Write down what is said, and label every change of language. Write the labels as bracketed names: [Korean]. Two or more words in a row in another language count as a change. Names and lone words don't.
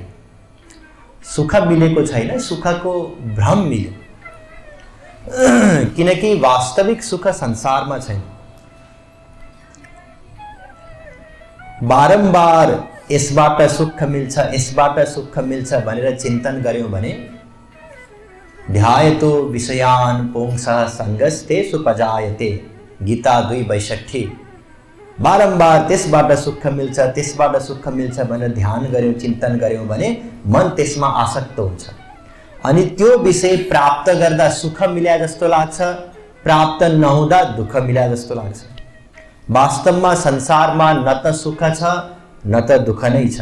[Nepali] सुख मिलेको छैन, सुखको भ्रम मिल्यो। किनकि वास्तविक सुख संसारमा छैन। बारम्बार यसबाट सुख मिल्छ, यसबाट सुख मिल्छ भनेर चिन्तन गर्यौं भने [Sanskrit] ध्यायतो विषयान् पुंसः संगस्तेषु पजायते, [Nepali] गीता 2:62। बारम्बार त्यसबाट सुख मिल्छ, त्यसबाट सुख मिल्छ भनेर ध्यान गर्यौं, चिन्तन गर्यौं भने मन त्यसमा आसक्त हुन्छ। अनि त्यो विषय प्राप्त गर्दा सुख मिल्या जस्तो लाग्छ, प्राप्त नहुँदा दुःख मिल्या जस्तो लाग्छ। वास्तवमा संसारमा न त सुख छ न त दुःख नै छ।